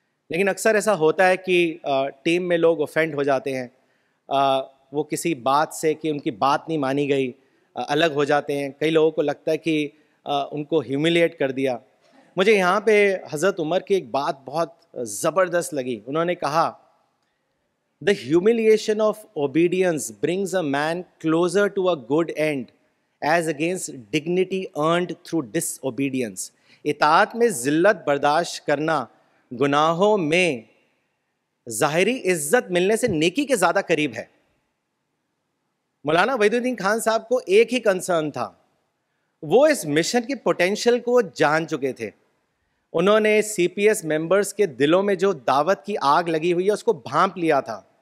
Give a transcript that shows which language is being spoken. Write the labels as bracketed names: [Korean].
[Urdu] لیکن اکثر ایسا ہوتا ہے کہ ٹیم میں لوگ اوفینڈ ہو جاتے ہیں، وہ کسی بات سے کہ ان کی بات نہیں مانی گئی الگ ہو جاتے ہیں. کئی لوگوں کو لگتا ہے کہ ان کو ہیوملیٹ کر دیا. مجھے یہاں پہ حضرت عمر کی ایک بات بہت زبردست لگی. انہوں نے کہا [English] the humiliation of obedience brings a man closer to a good end as against dignity earned through disobedience. [Urdu] اطاعت میں ذلت برداشت کرنا گناہوں میں ظاہری عزت ملنے سے نیکی کے زیادہ قریب ہے. مولانا وحیدالدین خان صاحب کو ایک ہی کنسرن تھا وہ اس مشن کی پوٹینشیل کو جان چکے تھے. انہوں نے سی پی ایس ممبرس کے دلوں میں جو دعوت کی آگ لگی ہوئی ہے اس کو بھانپ لیا تھا.